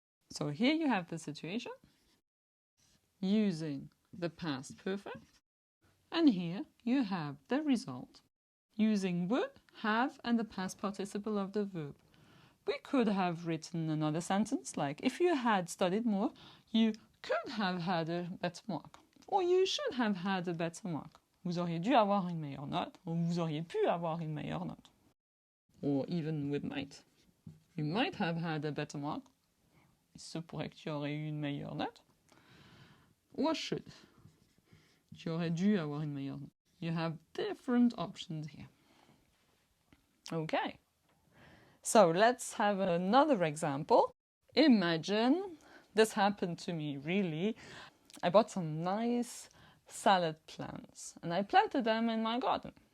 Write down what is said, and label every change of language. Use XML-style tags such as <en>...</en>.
<en>So here you have the situation using the past perfect, and here you have the result using would, have, and the past participle of the verb. We could have written another sentence like, if you had studied more, you could have had a better mark, or you should have had a better mark.</en> <fr>Vous auriez dû avoir une meilleure note, ou vous auriez pu avoir une meilleure note.</fr> <en>Or even with might. You might have had a better mark.</en> <fr>Il se pourrait que tu aurais eu une meilleure note.</fr> <en>Or should.</en> <fr>Tu aurais dû avoir une meilleure note.</fr> <en>You have different options here. Okay. So let's have another example. Imagine this happened to me really. I bought some nice salad plants and I planted them in my garden.</en>